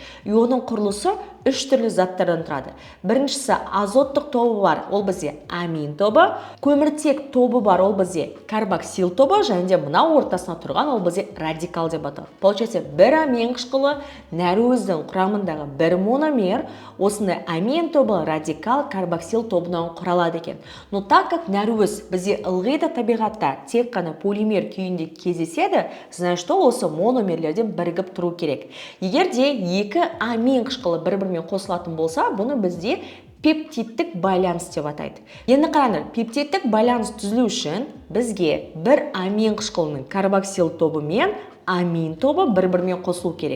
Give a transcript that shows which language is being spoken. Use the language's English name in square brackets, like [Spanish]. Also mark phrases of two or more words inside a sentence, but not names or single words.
[Kazakh] И оның құрылысы 3 түрлі заттардан тұрады. Біріншісі азоттық тобы бар, ол бізде амин тобы, көміртек тобы бар, ол бізде карбоксил тобы, және де мына ортасына тұрған ол бізде радикал деп аталады. Получается, бір амин қышқылы нәруіздің құрамындағы бір мономер, осындай амин тобы радикал карбоксил тобынан құралады екен. [Russian] Но так как [Kazakh] нәруіз бізде ылғи да табиғатта тек қана полимер күйінде кездеседі, [Russian] значит, что [Kazakh] осы мономерлерден бірігіп тұру керек. Егер де екі амин қышқылы бір-бірімен қосылатын болса, бұны бізде пептидтік байланыс деп атайды. Енді қараңдар, пептидтік байланыс түзілу үшін бізге бір амин қышқылының карбоксил тобы мен амин тобы бір-бірімен қосылу керек.